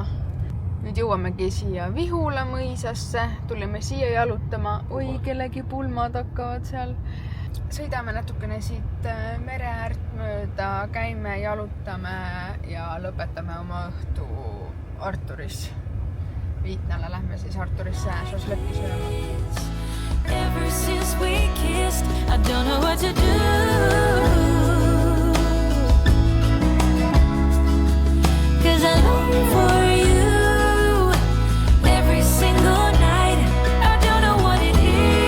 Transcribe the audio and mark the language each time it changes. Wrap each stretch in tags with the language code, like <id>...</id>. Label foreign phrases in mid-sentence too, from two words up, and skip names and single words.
<et>Nüüd jõuamegi siia Vihula mõisasse, tulime siia jalutama. Oi, kellegi pulmad hakkavad seal. Sõidame natukene siit mere äärt mööda, käime, jalutame ja lõpetame oma õhtu Arturis. Viitnale lähme siis Arturisse šašlõkki sööma.</et> <en>Ever since we kissed, I don't know what to do, 'cause I long for you every single night. I don't know what it is.</en>